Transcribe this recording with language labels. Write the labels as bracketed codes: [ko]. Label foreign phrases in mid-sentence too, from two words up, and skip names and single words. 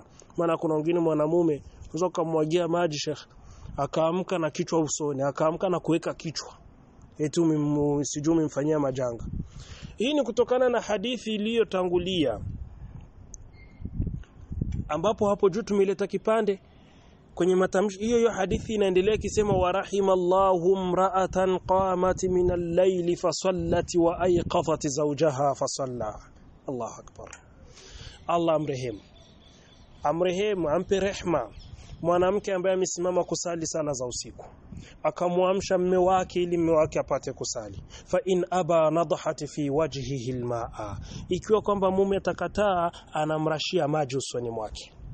[sw] Maana kuna wengine mwanamume unaweza kumwagia maji Sheikh akaamka na kichwa usoni, akaamka na kuweka kichwa eti sijui mfanyia majanga. Hii ni kutokana na hadithi iliyotangulia, ambapo hapo juu tumeleta kipande kwenye matamshi hiyo hadithi inaendelea ikisema [ar] ورحم الله امرأة قامت من الليل فصلت وأيقظت زوجها فصلى. الله أكبر. [sw] Allah amrehemu ampe rehma mwanamke ambaye amesimama kusali sala za usiku akamwamsha mume wake ili mume wake apate kusali. [ar] فإن أبى نضحت في وجهه الماء, [sw] ikiwa kwamba mume atakataa anamrashia maji usoni mwake.